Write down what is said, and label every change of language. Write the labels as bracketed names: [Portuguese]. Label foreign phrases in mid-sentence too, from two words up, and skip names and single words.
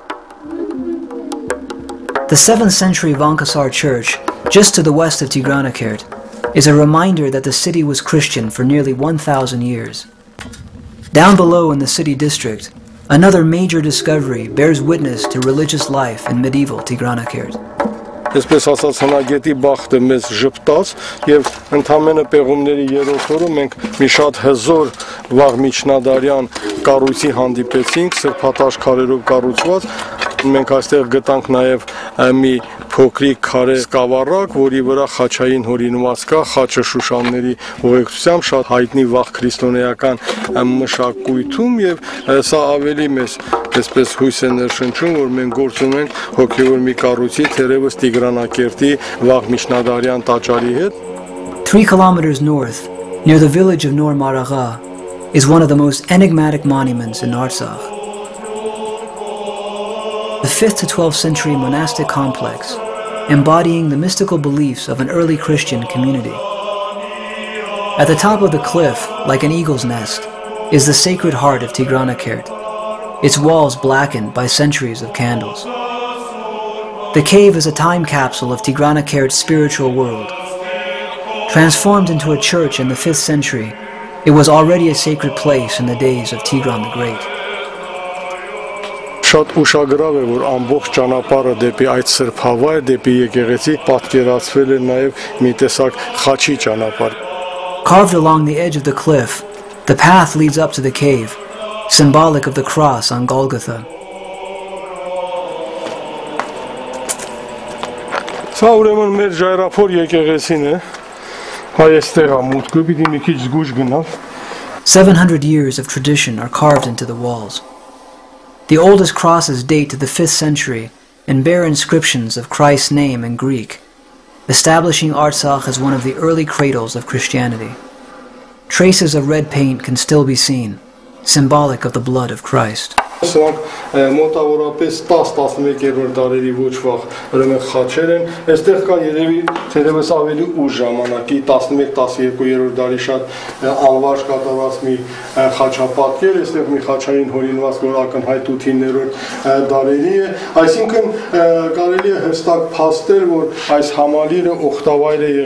[English] The 7th century Vankasar church, just to the west of Tigranakert, is a reminder that the city was Christian for nearly 1,000 years. Down below in the city district, another major discovery bears witness to religious life in medieval Tigranakert. [Armenian] Այսպես ասած հնագետի բախտը մեզ ժպտաց եւ ընդամենը պեղումների երրորդ օրը մենք մի շատ հզոր վաղ միջնադարյան կառույցի հանդիպեցինք, սրբատաշ քարերով կառուցված։ Մենք այստեղ գտանք նաև մի փոքրիկ քարե սկավառակ, որի վրա խաչային հորինված կա խաչը Շուշանների ուղեկցությամբ շատ հայտնի վաղ քրիստոնեական մշակույթում եւ սա ավելի մեծ այսպես հույս է ներշնչում, որ մենք գործ ունենք հոգեոր մի կառույցի թերևս Տիգրանակերտի վաղ միջնադարյան տաճարի հետ։ [English] 3 kilometers north, near the village of Nor Maragha, is one of the most enigmatic monuments in Artsakh. The 5th to 12th century monastic complex, embodying the mystical beliefs of an early Christian community. At the top of the cliff, like an eagle's nest, is the Sacred Heart of Tigranakert, its walls blackened by centuries of candles. The cave is a time capsule of Tigranakert's spiritual world. Transformed into a church in the 5th century, it was already a sacred place in the days of Tigran the Great. [Armenian] Շատ ուշագրավ է, որ ամբողջ ճանապարհը դեպի այդ սրբավայր, դեպի եկեղեցի պատկերացվել է նաև մի տեսակ խաչի ճանապարհ։ [English] Carved along the edge of the cliff, the path leads up to the cave, symbolic of the cross on Golgotha. [Armenian] Սա ուրեմն մեր ժայռափոր եկեղեցին է։ Այստեղ է մուտքը, պիտի մի քիչ զգուշ գնալ։ [English] 700 years of tradition are carved into the walls. The oldest crosses date to the 5th century and bear inscriptions of Christ's name in Greek, establishing Artsakh as one of the early cradles of Christianity. Traces of red paint can still be seen, symbolic of the blood of Christ. [Armenian] Սրանք մոտավորապես 10-11-րդ դարերի ոչ վաղ ուրեմն խաչեր են։ Այստեղ կա երևի թերևս ավելի ուշ ժամանակի 11-12-րդ դարի շատ անվարժ կատարված մի խաչապատկեր, այստեղ մի խաչային հորինված, որ ակնհայտ 8-րդ դարերի է։ Այսինքն կարելի է հստակ փաստել, որ այս համալիրը օգտավայր է